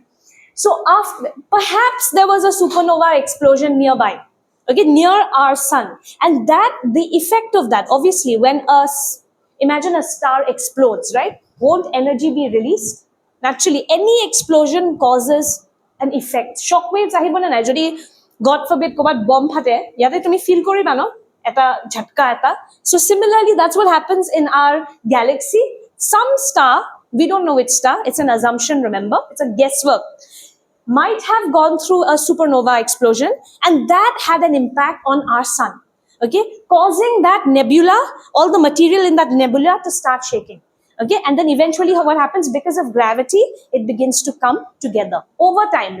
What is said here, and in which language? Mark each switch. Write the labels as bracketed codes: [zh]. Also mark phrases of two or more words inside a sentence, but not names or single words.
[en] So perhaps there was a supernova explosion nearby, okay, near our sun. And that, the effect of that, obviously, when imagine a star explodes, right? Won't energy be released? Naturally, any explosion causes an effect. Shock waves [as] আহিব নে নাই. যদি [en] God forbid [as] ক'বাত বম ফাটে, যাতে তুমি ফীল কৰিবা নে? এটা ঝটকা এটা. [en] So similarly, that's what happens in our galaxy. Some star, we don't know which star, it's an assumption, remember? It's a guesswork. Might have gone through a supernova explosion, and that had an impact on our sun, okay, causing that nebula, all the material in that nebula to start shaking, okay, and then eventually what happens, because of gravity, it begins to come together over time.